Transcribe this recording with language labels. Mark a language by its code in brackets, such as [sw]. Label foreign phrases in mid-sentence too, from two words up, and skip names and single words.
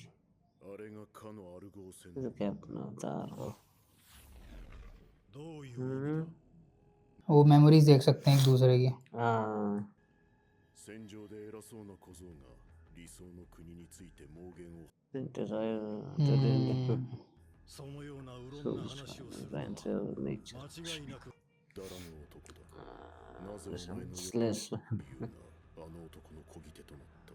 [ja] あれがかのアルゴー戦 [hi] तो क्या अपना अवतार हो। [ja] どういう意味だ。 [hi] वो मेमोरीज देख सकते हैं एक दूसरे की। हाँ [ja] 戦場で偉そうな小僧が理想の国について妄言を。そのようなうろんな話をするのは間違いなくダラの男だ。なぜお前のような理由があの男の漕ぎ手となった。